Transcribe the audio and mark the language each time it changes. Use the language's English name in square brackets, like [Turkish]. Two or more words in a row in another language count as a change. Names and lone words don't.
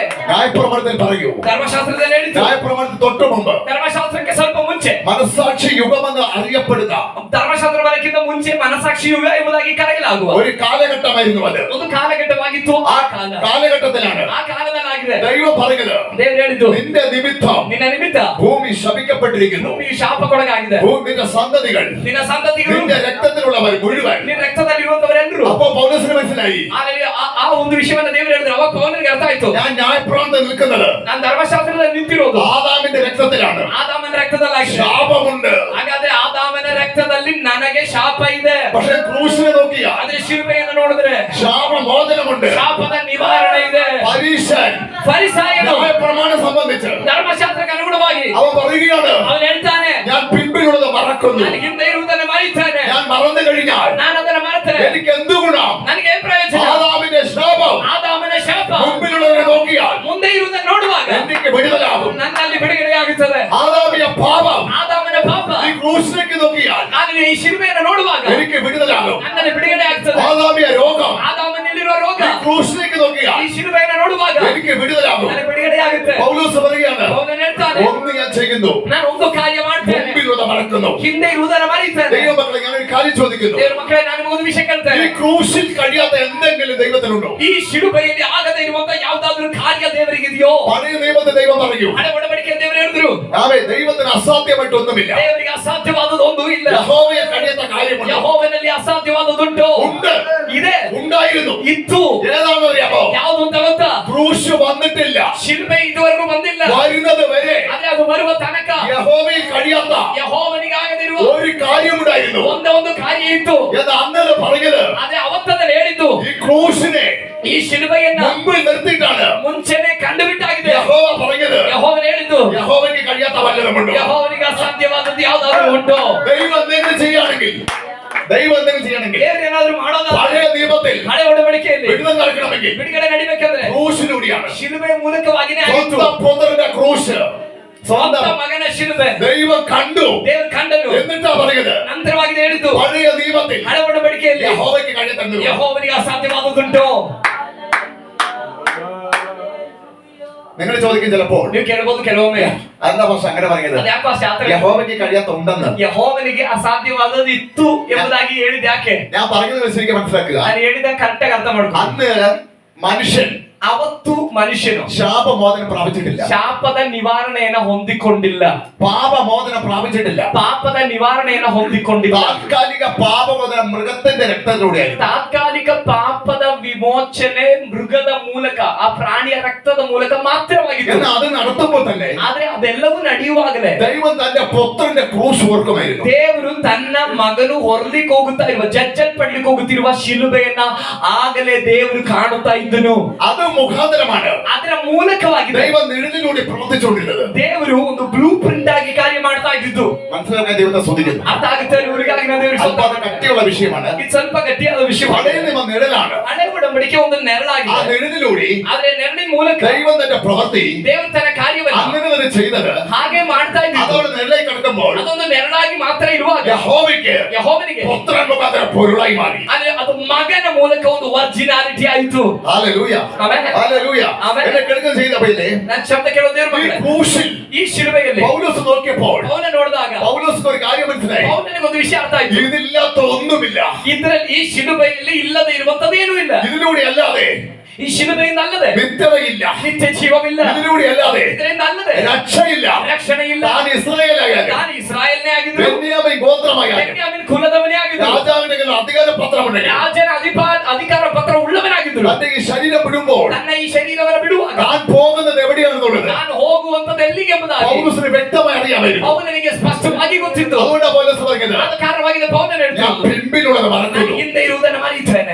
[Malayalam] ന്യായപ്രമാണത്തിൽ പറയൂ, [Kannada] ಧರ್ಮಶಾಸ್ತ್ರದಲ್ಲಿ ಹೇಳಿತು, [Malayalam] ന്യായപ്രമാണത്തിൽ തൊട്ടു മുമ്പ് [Kannada] ಧರ್ಮಶಾಸ್ತ್ರಕ್ಕೆ ಸ್ವಲ್ಪ ಮುಂಚೆ, [Malayalam] മനസ്സാക്ഷി യുഗമെന്ന് അറിയപ്പെടുന്ന [Kannada] ಧರ್ಮಶಾಸ್ತ್ರ ಬರಕ್ಕಿಂತ ಮುಂಚೆ ಮನಸಾಕ್ಷಿ ಯುಗ ಎಂಬುದಾಗಿ ಕರೆಯಲಾಗುವ [Malayalam] ഒരു കാലഘട്ടമായിരുന്നു അത്. [Kannada] ಒಂದು ಕಾಲಘಟ್ಟವಾಗಿತ್ತು. ಆ ಕಾಲ, [Malayalam] കാലഘട്ടത്തിലാണ് [Kannada] ಆ ಕಾಲದಲ್ಲಾಗಿದೆ [Malayalam] ദൈവം പറഞ്ഞത്, [Kannada] ದೇವರು ಹೇಳಿದ್ದು, [Malayalam] നിന്റെ നിമിത്തം [Kannada] ನಿನ್ನ ನಿಮಿತ್ತ [Malayalam] ഭൂമಿ ശപിക്കപ്പെട്ടിരിക്കുന്നു. [Kannada] ಭೂಮಿ ಶಾಪಕ್ಕೊಳಗಾಗಿದೆ. [Malayalam] നിന്റെ സന്തതികൾ, [Kannada] ನಿನ್ನ ಸಂತತಿಗಳು, [Malayalam] നിന്റെ രക്തത്തിലുള്ളവർ മുഴുവൻ. [Kannada] ನಿನ್ನ ರಕ್ತದಲ್ಲಿರುವಂತವರೆಲ್ಲರೂ. [Malayalam] അപ്പോ പൗലോസിന് മനസ്സിലായി, [Kannada] ಆ ಒಂದು ವಿಷಯವನ್ನ ದೇವರು ಹೇಳಿದ್ರು. ಅವಾಗ ಪೌಲನಿಗೆ ಅರ್ಥ ಆಯ್ತು, [Malayalam] ഞാൻ ന്യായപ്രമാണത്തിൽ നിൽക്കുന്നത് [Kannada] ನಾನು ಧರ್ಮಶಾಸ್ತ್ರದಲ್ಲಿ ನಿಂತಿರೋದು [Malayalam] ആദാമിന്റെ രക്തത്തിലാണ്. [Kannada] ಆದಾಮನ ರಕ್ತದಲ್ಲಾಗಿದೆ. [Malayalam] ശാപമുണ്ട്. [Kannada] ಹಾಗಾದ್ರೆ ಆದಾಮನ ರಕ್ತದಲ್ಲಿ ನನಗೆ ಶಾಪ ಇದೆ. [Malayalam] പക്ഷെ ക്രൂശിനെ നോക്കിയ [Kannada] ಆದ್ರೆ ಶಿಲುಬೆಯನ್ನು ನೋಡಿದ್ರೆ [Malayalam] ശാപമോചനമുണ്ട്. [Kannada] ಶಾಪದ ನಿವಾರಣೆ ಇದೆ. [Malayalam] പരീശൻ [Kannada] ಫರಿಸಾಯನು [Malayalam] ന്യായപ്രമാണം സംബന്ധിച്ച് [Kannada] ಧರ್ಮಶಾಸ್ತ್ರಕ್ಕೆ ಅನುಗುಣವಾಗಿ [Malayalam] അവൻ പറയുകയാണ്, [Kannada] ಅವನು ಹೇಳ್ತಾನೆ, [Malayalam] ഞാൻ പിൻപിലുള്ളത് മറക്കുന്നു. [Kannada] ನಾನು ಹಿಂದೆ ಇರುವುದನ್ನು ಮರೆಯುತ್ತೇನೆ. [Malayalam] ഞാൻ മറന്നു കഴിഞ്ഞാൽ [Kannada] ನಾನು ಅದನ್ನು ಮರೆತರೆ [Malayalam] എനിക്ക് എന്ത് ഗുണം? [Kannada] ನನಗೆ ಏನ್ ಪ್ರಯೋಜನ? [Malayalam] ആദാമിന്റെ ശാപം [Kannada] ಆದಾಮನ ಶಾಪ [Malayalam] മുമ്പിലുള്ളവരെ നോക്കിയാൽ [Kannada] ಮುಂದೆ ಇರುವುದನ್ನು ನೋಡುವಾಗ [Malayalam] എനിക്ക് വിടുതലാകും. [Kannada] ನನ್ನಲ್ಲಿ ಬಿಡುಗಡೆಯಾಗುತ್ತದೆ. [Malayalam] ആദാമിയ പാപം [Kannada] ಆದಾಮನ ಪಾಪ [Malayalam] ഈ ക്രൂശിലേക്ക് നോക്കിയാൽ [Kannada] ನಾನು ಈ ಶಿಲುಬೆಯನ್ನು ನೋಡುವಾಗ [Malayalam] എനിക്ക് വിടുതലാകും. [Kannada] ನನ್ನಲ್ಲಿ ಬಿಡುಗಡೆ ಆಗ್ತದೆ. [Malayalam] ആദാമിയ രോഗം [Kannada] ಆದಾಮನಲ್ಲಿರುವ ರೋಗ [Malayalam] ഈ ക്രൂശിലേക്ക് നോക്കിയാൽ [Kannada] ಈ ಶಿಲುಬೆಯನ್ನು ನೋಡುವಾಗ [Malayalam] എനിക്ക് വിടുതലാകും. [Kannada] ನನಗೆ ಬಿಡುಗಡೆ ಆಗುತ್ತೆ. [Malayalam] പൗലോസ് പറയുകയാണ്, [Kannada] ಪೌಲನು ಹೇಳ್ತಾನೆ, [Malayalam] ഒന്ന് ഞാൻ ചെയ്യുന്നു, [Kannada] ನಾನು ಒಂದು ಕಾರ್ಯ ಮಾಡ್ತೇನೆ, [Malayalam] മുമ്പിലുള്ളത് മറക്കുന്നു. [Kannada] ಹಿಂದೆ ಇರುವುದನ್ನು ಮರೆಯುತ್ತೇನೆ. [Malayalam] ദൈവമക്കളെ, ഞാൻ ഒരു കാര്യം ചോദിക്കുന്നു, [Kannada] ದೇವರ ಮಕ್ಕಳೇ, ನಾನು ನಿಮಗೆ ಒಂದು ವಿಷಯ [Malayalam] ഈ [Kannada] ಕೇಳ್ತೇನೆ. [Malayalam] ക്രൂശിൽ കഴിയാത്ത എന്തെങ്കിലും ദൈവത്തിനുണ്ടോ? [Kannada] ಈ ಶಿಲುಬೆಯಲ್ಲಿ ಆಗದೇ ಇರುವಂತ ಯಾವ್ದಾದ್ರು ಕಾರ್ಯ ದೇವರಿಗಿದೆಯೋ? [Malayalam] പഴയ നിയമത്തെ ദൈവം പറയൂ, [Kannada] ಹಳೆ ಒಡಂಬಡಿಕೆ ದೇವರು ಹೇಳಿದ್ರು, [Malayalam] ദൈവത്തിന് അസാധ്യമായിട്ടൊന്നുമില്ല. [Kannada] ದೇವರಿಗೆ ಅಸಾಧ್ಯವಾದದ್ದು ಒಂದು ಇಲ್ಲ. [Malayalam] യഹോവയെ കഴിയാത്ത കാര്യമുണ്ട്. [Kannada] ಯೆಹೋವನಲ್ಲಿ ಅಸಾಧ್ಯವಾದದುಂಟು, [Malayalam] ഉണ്ട്, [Kannada] ಇದೆ, [Malayalam] ഉണ്ടായിരുന്നു. [Kannada] ಇತ್ತು. [Malayalam] ഏതാണെന്ന് അറിയാമോ? [Kannada] ಯಾವುದು ಅಂತ ಗೊತ್ತಾ? [Malayalam] ക്രൂശ് വന്നിട്ടില്ല. [Kannada] ಶಿಲ್ಬೆ ಇದುವರೆಗೂ ಬಂದಿಲ್ಲ. [Malayalam] വരുന്നത് വരെ [Kannada] ಆದ್ರೆ ಅದು ಬರುವ ತನಕ [Malayalam] യഹോവയിൽ കഴിയാത്ത [Kannada] ಯೆಹೋವನಿಗೆ ಆಗದಿರುವ [Malayalam] ഒരു കാര്യമുണ്ടായിരുന്നു. [Kannada] ಒಂದೇ ಒಂದು ಕಾರ್ಯ ಇತ್ತು. [Malayalam] എന്ന് അന്നലെ പറഞ്ഞത്, [Kannada] ಆದ್ರೆ ಅವತ್ತದಲ್ಲಿ ಹೇಳಿದ್ದು, [Malayalam] ഈ ക്രൂശിനെ [Kannada] ಈ ಶಿಲುಬೆಯನ್ನ [Malayalam] മുമ്പിൽ നിർത്തിയിട്ടാണ് [Kannada] ಮುಂಚೆನೆ ಕಂಡುಬಿಟ್ಟಾಗಿದೆ. [Malayalam] യഹോവ പറഞ്ഞത്. [Kannada] ಯೆಹೋವನು ಹೇಳಿದ್ದು, [Malayalam] യഹോവയ്ക്ക് കഴിയാത്ത വല്ലതുമുണ്ടോ? [Kannada] ಯೆಹೋವನಿಗೆ ಅಸಾಧ್ಯವಾದದ್ದು ಯಾವ್ದಾದ್ರು ಉಂಟು? [Malayalam] ദൈവം എന്തെങ്കിലും ചെയ്യണമെങ്കിൽ [Kannada] ದೇವರು ಏನಾದ್ರು ಮಾಡೋದಾದ್ರೆ, [Malayalam] പഴയ നിയമത്തിൽ [Kannada] ಹಳೆ ಒಡಂಬಡಿಕೆಯಲ್ಲಿ [Malayalam] വിടുതൽ നടക്കണമെങ്കിൽ [Kannada] ಬಿಡುಗಡೆ ನಡಿಬೇಕಂದ್ರೆ [Malayalam] ക്രൂശിലൂടെയാണ്. [Kannada] ಶಿಲುಬೆಯ ಮೂಲಕವಾಗಿನೇ ಆಯಿತು. [Malayalam] സ്വന്തം പുത്രന്റെ ക്രൂശ് [Kannada] ಸ್ವಂತ [Malayalam] സ്വന്തം [Kannada] ಮಗನ ಶಿಲುಬೆ [Malayalam] ദൈവം കണ്ടു. [Kannada] ದೇವರು ಕಂಡನು. [Malayalam] എന്നിട്ടാ പറയുന്നത്, [Kannada] ನಂತರವಾಗಿ ಹೇಳಿದ್ದು, [Malayalam] പഴയ നിയമത്തിൽ [Kannada] ಹಳೆ ಒಡಂಬಡಿಕೆಯಲ್ಲಿ [Malayalam] യഹോവയ്ക്ക് കഴിയാത്ത [Kannada] ಯೆಹೋವನಿಗೆ ಅಸಾಧ್ಯವಾದದುಂಟು. [Malayalam] നിങ്ങൾ ചോദിക്കും ചിലപ്പോൾ, [Kannada] ನೀವು ಕೇಳಬಹುದು ಕೆಲವೊಮ್ಮೆ, [Malayalam] എന്താ പക്ഷെ അങ്ങനെ പറഞ്ഞത്? [Kannada] ಅದ್ಯಾಕೋ ಶಾಸ್ತ್ರ [Malayalam] യഹോവയ്ക്ക് കഴിയാത്ത ഉണ്ടെന്ന് [Kannada] ಯೆಹೋವನಿಗೆ ಅಸಾಧ್ಯವಾದದ್ದು ಇತ್ತು ಎಂಬುದಾಗಿ ಹೇಳಿದ ಯಾಕೆ? [Malayalam] ഞാൻ പറഞ്ഞത് ശരിക്കും മനസ്സിലാക്കുക. [Kannada] ನಾನು ಹೇಳಿದ ಕರೆಕ್ಟ್ ಆಗಿ ಅರ್ಥ ಮಾಡ್ಕೊ. [Malayalam] അന്ന് മനുഷ്യൻ [Kannada] ಅವತ್ತು ಮನುಷ್ಯನು [Malayalam] ശാപമോചന പ്രാപിച്ചിട്ടില്ല, [Kannada] ಶಾಪದ ನಿವಾರಣೆಯನ್ನ ಹೊಂದಿಕೊಂಡಿಲ್ಲ, [Malayalam] പാപമോചന പ്രാപിച്ചിട്ടില്ല. [Kannada] ಪಾಪದ ನಿವಾರಣೆಯನ್ನ ಹೊಂದಿಕೊಂಡಿಲ್ಲ. [Malayalam] താൽക്കാലിക പാപമോചനം മൃഗത്തിന്റെ രക്തത്തിലൂടെയായിരുന്നു. [Kannada] ತಾತ್ಕಾಲಿಕ ಪಾಪದ ವಿಮೋಚನೆ ಮೃಗದ ಮೂಲಕ, ಆ ಪ್ರಾಣಿಯ ರಕ್ತದ ಮೂಲಕ ಮಾತ್ರವಾಗಿತ್ತು. [Malayalam] എന്നാൽ അത് നടത്തുമ്പോൾ തന്നെ [Kannada] ಆದ್ರೆ ಅದೆಲ್ಲವೂ ನಡೆಯುವಾಗಲೇ [Malayalam] ദൈവം തന്റെ പുത്രന്റെ ക്രൂശ് ഓർക്കുമായിരുന്നു. [Kannada] ದೇವರು ತನ್ನ ಮಗನು ಹೊರಲಿಕ್ಕೆ ಹೋಗುತ್ತಾ ಇರುವ, ಜಜ್ಜಲ್ಪಡ್ಲಿಕ್ಕೆ ಹೋಗುತ್ತಿರುವ ಶಿಲುಬೆಯನ್ನ ಆಗಲೇ ದೇವರು ಕಾಣುತ್ತಾ ಇದ್ದನು. [Malayalam] അത് മുഖാന്തരമാണ് [Kannada] ಅದರ ಮೂಲಕವಾಗಿದೆ [Malayalam] ദൈവം നിഴലിലൂടെ പ്രവർത്തിച്ചുകൊണ്ടിരുന്നത്. [Kannada] ದೇವರು ಒಂದು [English] blue print [Kannada] ಆಗಿ ಕಾರ್ಯ ಮಾಡ್ತಾ ಇದ್ದಿದ್ದು. [Malayalam] മനസ്സിലാക്കാൻ ദൈവത്തെ സ്തുതിക്കുന്നു. [Kannada] ಅರ್ಥ ಆಗುತ್ತೆ ಇವರಿಗಾಗಿ ನಾನು ದೇವರಿಗೆ [Malayalam] അല്പം [Kannada] ಸ್ತೋತ್ರ ಮಾಡ್ತೇನೆ. [Malayalam] കട്ടിയുള്ള വിഷയമാണ്. [Kannada] ಇದು ಸ್ವಲ್ಪ ಗಟ್ಟಿಯಾದ ವಿಷಯ. [Malayalam] പഴയ നിയമ നിഴലാണ്. [Kannada] ಹಳೆ ಒಡಂಬಡಿಕೆ ಒಂದು [Malayalam] ആ [Kannada] ನೆರಳಾಗಿದೆ. [Malayalam] നിഴലിലൂടെ [Kannada] ಆದ್ರೆ ನೆರಳಿನ ಮೂಲಕ [Malayalam] ദൈവം തന്റെ പ്രവൃത്തി [Kannada] ದೇವರು ತನ್ನ ಕಾರ್ಯವನ್ನು [Malayalam] അങ്ങനെ തന്നെ ചെയ്തത്. [Kannada] ಹಾಗೆ ಮಾಡ್ತಾ ಇದ್ದಿದ್ದು. [Malayalam] അതോടെ നിഴലായി കിടക്കുമ്പോൾ [Kannada] ಅದೊಂದು ನೆರಳಾಗಿ ಮಾತ್ರ ಇರುವಾಗ [Malayalam] യഹോവയ്ക്ക് [Kannada] ಯೆಹೋವನಿಗೆ [Malayalam] പുത്രൻ മുഖാന്തരം പൊരുളായി മാറി. [Kannada] ಆದ್ರೆ ಅದು ಮಗನ ಮೂಲಕ ಒಂದು ಒರಿಜಿನಾಲಿಟಿ ಆಯಿತು. [Malayalam] ഹല്ലേലൂയ, ആമേൻ. ഹല്ലേലൂയ. ആമേൻ. എന്നെ കേൾക്കുന്ന ചെയ്തപ്പോഴേ [Kannada] ನನ್ನ ಶಬ್ದ ಕೇಳೋ ದೇವರ [Malayalam] ഈ [Kannada] ಮಗನೇ, [Malayalam] ക്രൂശിൽ [Kannada] ಈ ಶಿಲುಬೆಯಲ್ಲಿ [Malayalam] പൗലോസ് നോക്കിയപ്പോൾ [Kannada] ಪೌಲ ನೋಡಿದಾಗ [Malayalam] പൗലോസിന് ഒരു കാര്യം മനസ്സിലായി. [Kannada] ಪೌಲನಿಗೆ ಒಂದು ವಿಷಯ ಅರ್ಥ ಆಯ್ತು. [Malayalam] ഇതില്ലാത്ത ഒന്നുമില്ല. [Kannada] ಇದರಲ್ಲಿ ಈ ಶಿಲುಬೆಯಲ್ಲಿ ಇಲ್ಲದೆ ಇರುವಂತದ್ದೇನೂ ಇಲ್ಲ. [Malayalam] ഇതിലൂടെ അല്ലാതെ [Kannada] ಈ ಶಿಲುಬೆಯಿಂದ ಅಲ್ಲದೆ [Malayalam] നിത്യതയില്ല. [Kannada] ನಿತ್ಯ ಜೀವವಿಲ್ಲ. [Malayalam] ഇതിലൂടെ അല്ലാതെ [Kannada] ಇದರಿಂದ ಅಲ್ಲದೆ [Malayalam] രക്ഷയില്ല. [Kannada] ರಕ್ಷಣೆ ಇಲ್ಲ. [Malayalam] താൻ ഇസ്രായേലായാലും [Kannada] ನಾನು ಇಸ್ರಾಯೇಲ್ನೇ ಆಗಿದ್ರು, [Malayalam] ബെന്യാമീൻ ഗോത്രമായാലും [Kannada] ಬೆನ್ಯಾಮೀನ್ ಕುಲದವನೇ ಆಗಿದ್ರು, [Malayalam] രാജാവിന്റെ കയ്യിൽ അധികാര പത്രമുണ്ടെങ്കിൽ [Kannada] ರಾಜನ ಅಧಿಕಾರ ಪತ್ರ ಉಳ್ಳವನಾಗಿದ್ರು, [Malayalam] തന്റെ ഈ ശരീരം വിടുമ്പോൾ [Kannada] ನನ್ನ ಈ ಶರೀರವನ್ನು ಬಿಡುವಾಗ [Malayalam] താൻ പോകുന്നത് എവിടെയാണെന്നുള്ളത് [Kannada] ನಾನು ಹೋಗುವಂತದ್ದು ಎಲ್ಲಿಗೆ ಎಂಬುದಾಗಿ [Malayalam] പൗലോസിന് വ്യക്തമായി അറിയാമായിരുന്നു. [Kannada] ಪೌಲನಿಗೆ ಸ್ಪಷ್ಟವಾಗಿ ಗೊತ್ತಿತ್ತು. [Malayalam] അതുകൊണ്ട് പൗലോസ് പറഞ്ഞത്, [Kannada] ಆದ ಕಾರಣವಾಗಿದೆ ಪೌಲನು [Malayalam] ഞാൻ [Kannada] ಹೇಳ್ತಾನೆ, [Malayalam] പിൻപിലുള്ളത് [Kannada] ನಾನು [Malayalam] മറക്കുന്നു. [Kannada] ಹಿಂದೆ ಇರುವುದನ್ನು ಮರೆಯುತ್ತೇನೆ.